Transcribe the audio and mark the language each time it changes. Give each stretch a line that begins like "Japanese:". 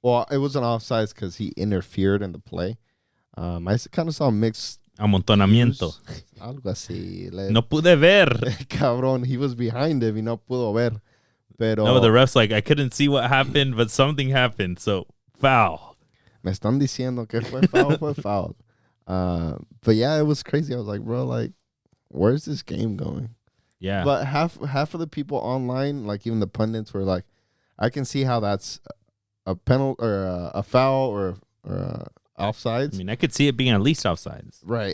English: Well, it was an offsides because he interfered in the play. I kind of saw mixed
Spanish: Amontonamiento.
English: views.
Spanish: Algo así. No pude ver. Cabrón,
English: he was behind him
Spanish: y no pudo ver. Pero
English: No, the ref's like, I couldn't see what happened, but something happened. So, foul.
Spanish: me están diciendo que fue foul, fue foul.
English: But yeah, it was crazy. I was like, bro, like, where's this game going? Yeah. But half of the people online, like even the pundits, were like, I can see how that's a penalty or a foul or offsides. I mean, I could see it being at least offsides. Right.